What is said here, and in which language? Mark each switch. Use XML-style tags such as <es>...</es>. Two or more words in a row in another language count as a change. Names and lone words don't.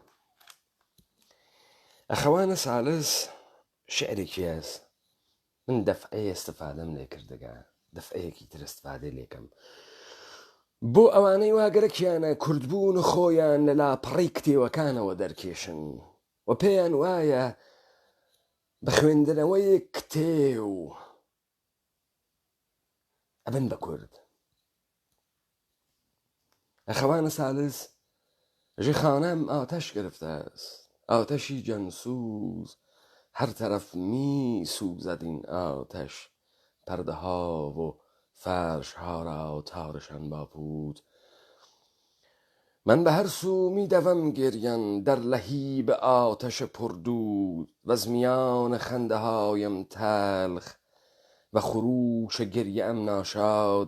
<ckb>ئەخەوانە سالس شعرێکی هەست، من دەفعەیە استفادەم لێ کردەگە، دەفعەیەکی تر استفادەی لێکەم بۆ ئەوانەی وا گەرەکیانە کوردبوون خۆیان لە لاپەڕەی کتێوەکانەوە دەرکێشن و پێیان وایە بە خوێندنەوەی کتێو ئەبن بە کورد. ئەخەوانە سالس ژی خانەم</ckb> <fa>ئاتەش گرفته است، آتشی جنسوز هر طرف می سوزد این آتش، پرده ها و فرش ها را تارشان با پود. من به هر سو می دوم گریان در لهیب آتش پردود و از میان خنده هایم تلخ و خروش گریه ام ناشاد.</fa>